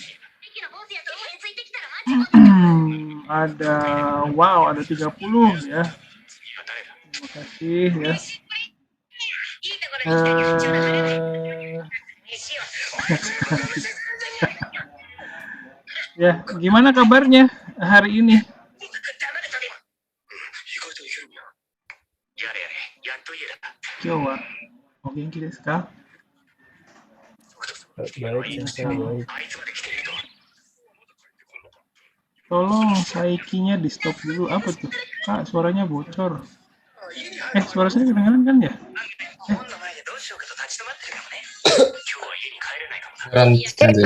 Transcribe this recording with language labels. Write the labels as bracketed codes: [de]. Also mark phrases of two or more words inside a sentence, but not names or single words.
[id] ada, wow, ada 30 ya. Terima kasih ya. Eh, ya, gimana kabarnya hari ini? [ja] 今日は、お元気ですか? [id] Baik, sensei, baik. Tolong saikinya di stop dulu. Apa tuh? Kak, suaranya bocor. Suara saya kedengeran kan ya? Kedengeran, sensei.